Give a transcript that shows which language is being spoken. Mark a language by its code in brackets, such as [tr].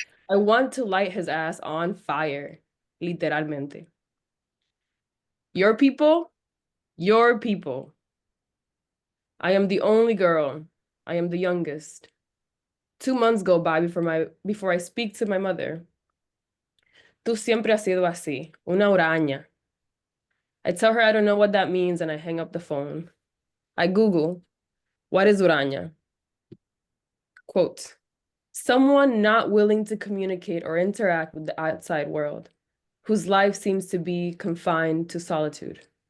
[en] I want to light his ass on fire, [es] literalmente. [en] Your people, your people. I am the only girl. I am the youngest. 2 months go by before I speak to my mother. [es] Tú siempre has sido así, una huraña. [en] I tell her I don't know what that means and I hang up the phone. I Google, what is huraña? Quote, someone not willing to communicate or interact with the outside world, whose life seems to be confined to solitude.